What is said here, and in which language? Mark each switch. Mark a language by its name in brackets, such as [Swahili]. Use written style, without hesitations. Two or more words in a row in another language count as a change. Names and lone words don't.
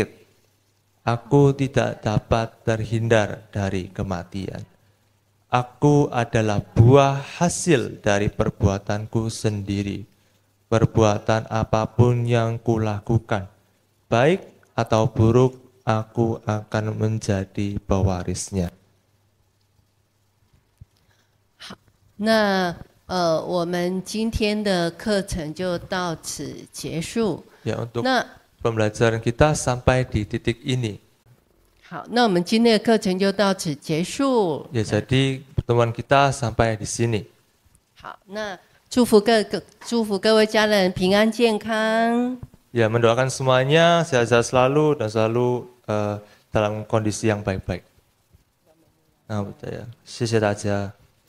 [Indonesian] Aku tidak dapat terhindar dari kematian. Aku adalah buah hasil dari perbuatanku sendiri. Perbuatan apapun yang kulakukan, baik atau buruk, aku akan menjadi pewarisnya. [Chinese] 我们今天的课程就到此结束。 [Indonesian] Ya, untuk pembelajaran kita sampai di titik ini. [Chinese] 好，那我们今天的课程就到此结束。 [Indonesian] Ya, jadi pertemuan kita sampai di sini. [Chinese] 好，那祝福各位家人平安健康。 [Indonesian] Ya, mendoakan semuanya sehat-sehat selalu dan selalu dalam kondisi yang baik-baik. Nah, ya, [Chinese] 谢谢大家。